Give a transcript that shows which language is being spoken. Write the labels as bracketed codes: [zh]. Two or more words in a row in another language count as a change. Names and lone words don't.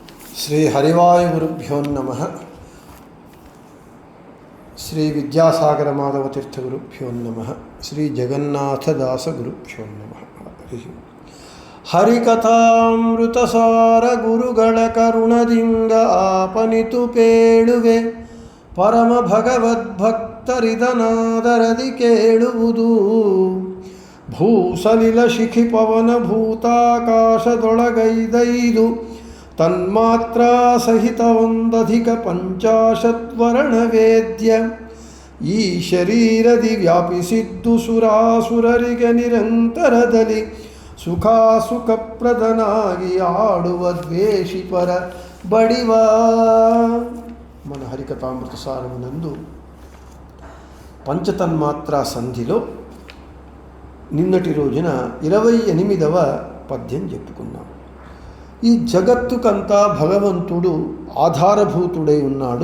[sa] శ్రీ హరివాయుగురుభ్యో నమః. శ్రీ విద్యాసాగర మాధవ తీర్థ గురుభ్యో నమః. శ్రీ జగన్నాథదాస గురుభ్యో నమః. [kn] ಹರಿಕಥಾಮೃತಸಾರ ಗುರುಗಳ ಕರುಣದಿಂದ ಆಪನಿತು ಪೇಳುವೆ ಪರಮ ಭಗವದ್ಭಕ್ತರಿದನಾದರದಿ ಕೇಳುವುದು. ಭೂಸಲಿಲ ಶಿಖಿ ಪವನ ಭೂತಾಕಾಶದೊಳಗೈದೈದು ತನ್ಮಾತ್ರ ಸಹಿತ ಒಂದಧಿಕ ಪಂಚಾಶತ್ವರ್ಣ ವೇದ್ಯ ಈ ಶರೀರದಿ ವ್ಯಾಪಿಸಿದ್ದು ಸುರಾಸುರರಿಗೆ ನಿರಂತರದಲ್ಲಿ ಸುಖಾಸುಖಪ್ರದನಾಗಿ ಆಡುವ ದ್ವೇಷಿ ಪರ ಬಡಿವ. [te] మన హరికథామృత సారమునందు పంచతన్మాత్ర సంధిలో నిన్నటి రోజున 28వ పద్యం చెప్పుకున్నాం. ఈ జగత్తుకంతా భగవంతుడు ఆధారభూతుడై ఉన్నాడు.